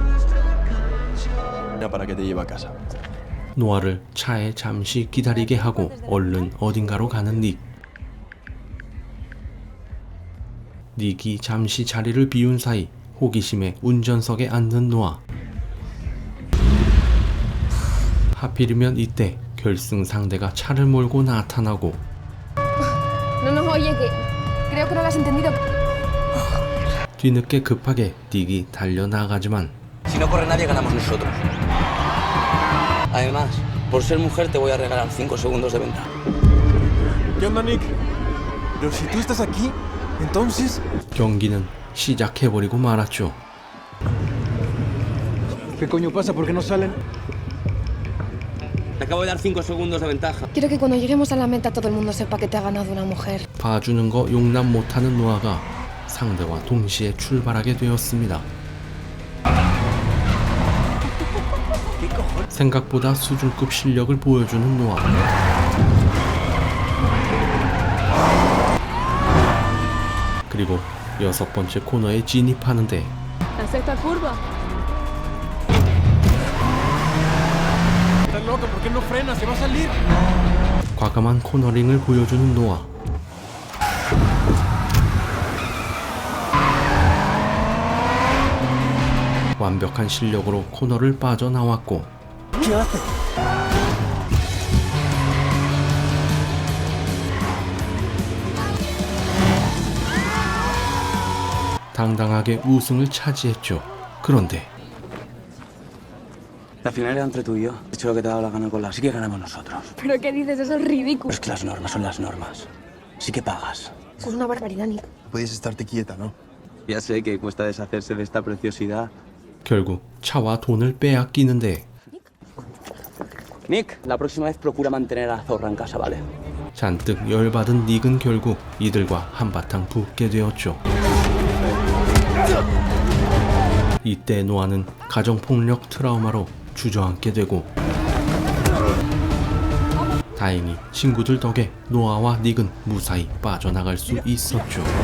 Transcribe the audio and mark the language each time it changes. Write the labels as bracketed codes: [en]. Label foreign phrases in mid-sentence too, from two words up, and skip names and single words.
[es] Era para que te lleve a casa. [ko] 노아를 차에 잠시 기다리게 하고 얼른 어딘가로 가는 닉. 닉이 잠시 자리를 비운 사이 호기심에 운전석에 앉는 노아. 하필이면 이때 결승 상대가 차를 몰고 나타나고 [es] No, no, oye, que creo que no lo has entendido. [ko] 뒤늦게 급하게 닉이 달려나가지만 [es] Si no corre nadie, ganamos nosotros. Además, por ser mujer te voy a regalar 5 segundos de ventaja. ¿Qué onda, Nick? Pero si tú estás aquí, entonces... [ko] 경기는 시작해버리고 말았죠. [es] ¿Qué coño pasa? ¿Por qué no salen? Te acabo de dar 5 segundos de ventaja. Quiero que cuando lleguemos a la meta todo el mundo sepa que te ha ganado una mujer. [ko] 봐주는 거 용납 못하는 노아가 상대와 동시에 출발하게 되었습니다. 생각보다 수준급 실력을 보여주는 노아. 그리고 6번째 코너에 진입하는데 [es] La sexta curva. Estás loco, ¿por qué no frenas? ¡Se va a salir! [ko] 과감한 코너링을 보여주는 노아. 완벽한 실력으로 코너를 빠져나왔고 당당하게 우승을 차지했죠. 그런데 [es] La final era entre tú y yo. He hecho lo que te ha dado la gana con la... Sí que ganamos nosotros. ¿Pero qué dices? Eso es ridículo. Pero es que las normas son las normas. Sí que pagas. Es una barbaridad, Nick. Puedes estarte quieta, ¿no? Ya sé que cuesta deshacerse de esta preciosidad. [ko] 결국 차와 돈을 빼앗기는데 [es] Nick, la próxima vez procura mantener a la zorra en casa, ¿vale? [ko] 잔뜩 열받은 닉은 결국 이들과 한바탕 붙게 되었죠. 이때 노아는 가정폭력 트라우마로 주저앉게 되고 다행히 친구들 덕에 노아와 닉은 무사히 빠져나갈 수 있었죠.